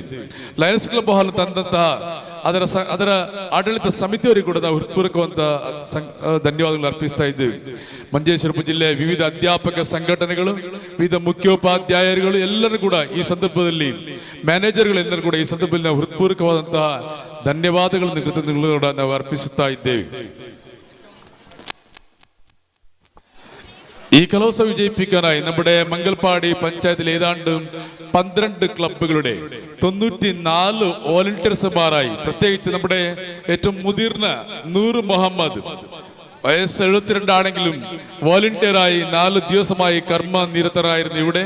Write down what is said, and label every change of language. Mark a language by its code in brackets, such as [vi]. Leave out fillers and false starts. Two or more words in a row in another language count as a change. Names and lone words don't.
[kn] ಲಯನ್ಸ್ ಕ್ಲಬ್ ಹಾಲ್ ತಂದಂತಹ ಅದರ ಆಡಳಿತ ಸಮಿತಿಯವರಿಗೆ ಕೂಡ ನಾವು ಹೃತ್ಪೂರ್ವಕವಂತ ಧನ್ಯವಾದಗಳನ್ನು ಅರ್ಪಿಸ್ತಾ ಇದ್ದೇವೆ. ಮಂಜೇಶ್ವರ ಜಿಲ್ಲೆಯ ವಿವಿಧ ಅಧ್ಯಾಪಕ ಸಂಘಟನೆಗಳು, ವಿವಿಧ ಮುಖ್ಯೋಪಾಧ್ಯಾಯರುಗಳು ಎಲ್ಲರೂ ಕೂಡ ಈ ಸಂದರ್ಭದಲ್ಲಿ, ಮ್ಯಾನೇಜರ್ಗಳೆಲ್ಲರೂ ಕೂಡ ಈ ಸಂದರ್ಭದಲ್ಲಿ ನಾವು ಹೃತ್ಪೂರ್ವಕವಾದಂತಹ ಧನ್ಯವಾದಗಳನ್ನು, ಕೃತಜ್ಞತೆಗಳನ್ನು ಕೂಡ ನಾವು ಅರ್ಪಿಸುತ್ತಾ ಇದ್ದೇವೆ. [ml] ഈ കലോത്സവ വിജയിപ്പിക്കാനായി നമ്മുടെ മംഗൽപാടി പഞ്ചായത്തിലെ ഏതാണ്ട് 12 ക്ലബ്ബുകളുടെ 94 വോളണ്ടിയർമാരായി, പ്രത്യേകിച്ച് നമ്മുടെ ഏറ്റവും മുതിർന്ന നൂർ മുഹമ്മദ്, വയസ്സ് 72 ആണെങ്കിലും വോളണ്ടിയറായി 4 ദിവസമായി കർമ്മ നിരതരായിരുന്നു ഇവിടെ.